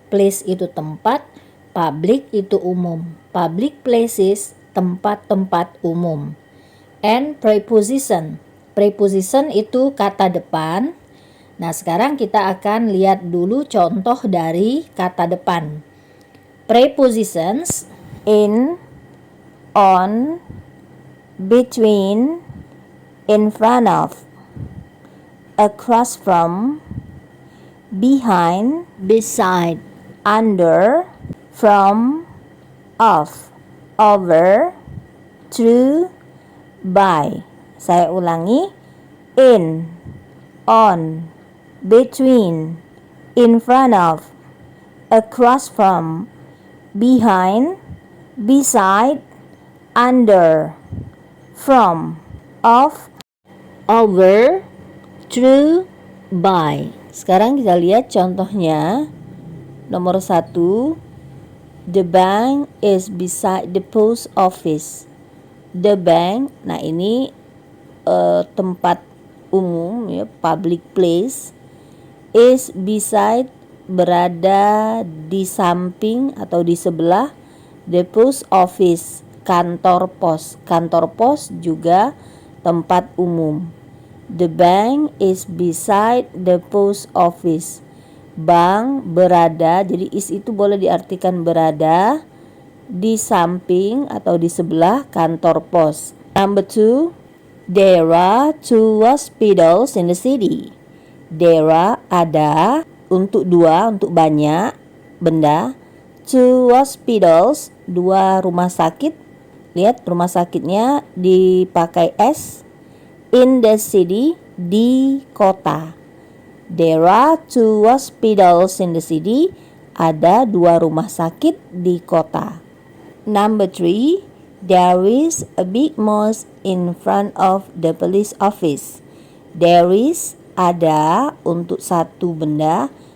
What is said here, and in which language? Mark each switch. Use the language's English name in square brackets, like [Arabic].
[Indonesian] Place itu tempat, public itu umum. [English] Public places, [Indonesian] tempat-tempat umum. [English] And preposition. [Indonesian] Preposition itu kata depan. Nah, sekarang kita akan lihat dulu contoh dari kata depan. [English] Prepositions in, on, between, in front of, across from, behind, beside, under, from, off, over, through, by. [Indonesian] Saya ulangi. [English] In, on, between, in front of, across from, behind, beside, under, from, off, over, through, by. [Indonesian] Sekarang kita lihat contohnya. Nomor 1, [English] the bank is beside the post office. The bank, [Indonesian] nah ini tempat umum ya, public place, [English] is beside, [Indonesian] berada di samping atau di sebelah, [English] the post office, [Indonesian] kantor pos. Kantor pos juga tempat umum. [English] The bank is beside the post office. [Indonesian] Bank berada, jadi is itu boleh diartikan berada di samping atau di sebelah kantor pos. [English] Number 2, there are 2 hospitals in the city. There are, [Indonesian] ada, untuk 2, untuk banyak benda. [English] 2 hospitals, [Indonesian] 2 rumah sakit. Lihat rumah sakitnya dipakai S. [English] In the city, [Indonesian] di kota. [English] There are 2 hospitals in the city. [Indonesian] Ada 2 rumah sakit di kota. [English] Number 3, there is a big mosque in front of the police office. There is, [Indonesian] ada, untuk satu benda.